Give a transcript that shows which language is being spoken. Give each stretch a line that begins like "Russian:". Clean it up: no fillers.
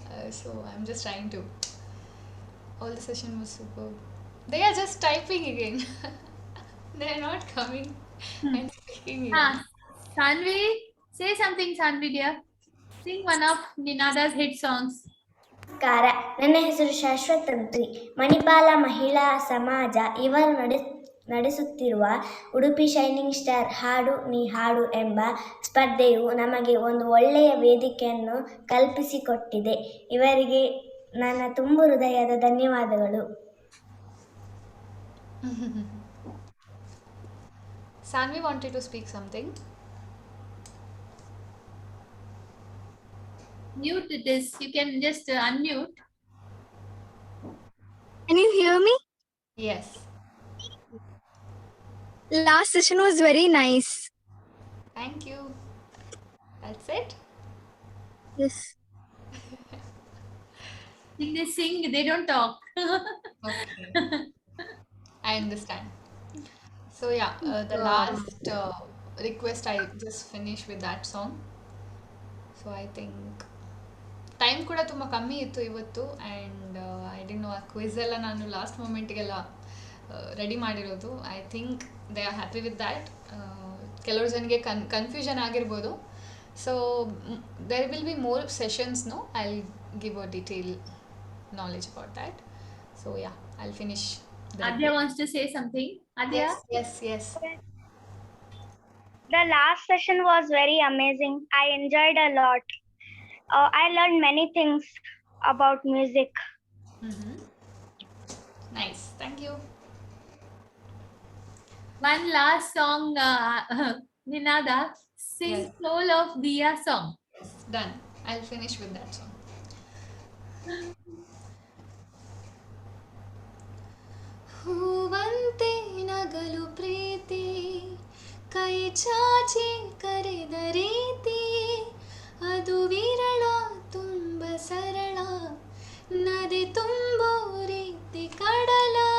English: So I'm just trying to. All the session was superb. They are just typing again. They are not coming and speaking again. Sanvi, say something, Sanvi dear. Sing one of Ninada's hit songs.
Kannada: ನಮಸ್ಕಾರ, ನನ್ನ ಹೆಸರು ಶಾಶ್ವತ್ ತಂತ್ರಿ. ಮಣಿಪಾಲ ಮಹಿಳಾ ಸಮಾಜ ಇವರು ನಡೆಸುತ್ತಿರುವ Udupi shining star ಹಾಡು ನೀ ಹಾಡು ಎಂಬ ಸ್ಪರ್ಧೆಯು ನಮಗೆ ಒಂದು ಒಳ್ಳೆಯ ವೇದಿಕೆಯನ್ನು ಕಲ್ಪಿಸಿಕೊಟ್ಟಿದೆ. ಇವರಿಗೆ ನನ್ನ ತುಂಬು ಹೃದಯದ ಧನ್ಯವಾದಗಳು.
English: Sanvi wanted to speak something. Mute this. You can just unmute. Can you hear me? Yes. Last session was very nice. Thank you. That's it? Yes. They sing, they don't talk. Okay. I understand. So yeah, the last request I just finished with that song. So I think
Kannada: time ಕೂಡ ತುಂಬ ಕಮ್ಮಿ ಇತ್ತು ಇವತ್ತು
English: and I didn't know
Kannada: ಆ quiz ಎಲ್ಲ ನಾನು last ಮೂಮೆಂಟ್ಗೆಲ್ಲ ready ಮಾಡಿರೋದು.
English: I think they are happy with that.
Kannada: ಕೆಲವ್ರು ಜನಗೆ ಕನ್ಫ್ಯೂಷನ್ ಆಗಿರ್ಬೋದು.
English: So there will be more sessions. No I will give a detail knowledge about that. So yeah I will finish. Adya wants to say something. Adya? Yes. The last session was very amazing. I enjoyed a lot. I learned many things about music. Nice. Thank you. One last song, Ninada. Sing Yes. Soul of Diya song. Yes, done. I'll finish with that song.
Kannada: ಹೂವಂತೆ ನಗಲು ಪ್ರೀತಿ, ಕೈ ಚಾಚಿ ಕರೆದ ರೀತಿ, ಅದು ವಿರಳ ತುಂಬ ಸರಳ, ನದಿ ತುಂಬೋ ರೀತಿ ಕಡಲ.